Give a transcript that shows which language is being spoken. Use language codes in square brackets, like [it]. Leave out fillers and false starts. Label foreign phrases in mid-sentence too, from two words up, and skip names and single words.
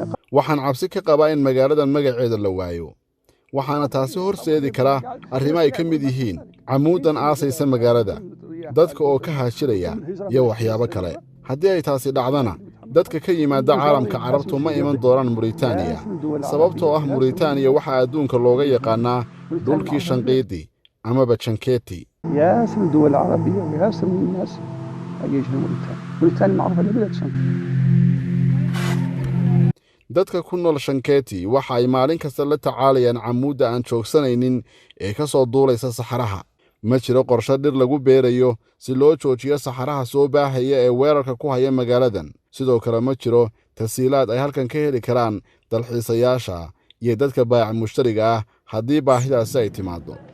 [so] waxaan cabsi ka qabaa in magaaladan magaceeda la waayo, waxaana taasi horseedi kara arrimo ay ka mid yihiin camuudan aasaysa magaalada, dadka oo ka haashiraya iyo waxyaabo kale. haddii ay taasi dhacdana dadka ka yimaada caalamka carabtu ma iman doonaan Mauritania, sababtoo ah Mauritania waxaa adduunka looga yaqaanaa dhulkii Shanqiidi amaba Jankeeti. [ar] ياسر الدول العربية وياسر من الناس يجوا موريتانيا. موريتانيا معروفة لبلد شنقيطي. [so] dadka ku nool Shankeeti waxa ay maalin kasta la tacaalayaan camuudda aan joogsanaynin ee ka soo duulaysa saxaraha. ma jiro qorshe dhir lagu beerayo si loo joojiyo saxaraha soo baahaya ee weerarka ku haya magaaladan. sidoo kale ma jiro tasiilaad ay halkan ka heli karaan dalxiisayaasha iyo dadka baayac mushtariga ah haddii baahidaasi ay timaado.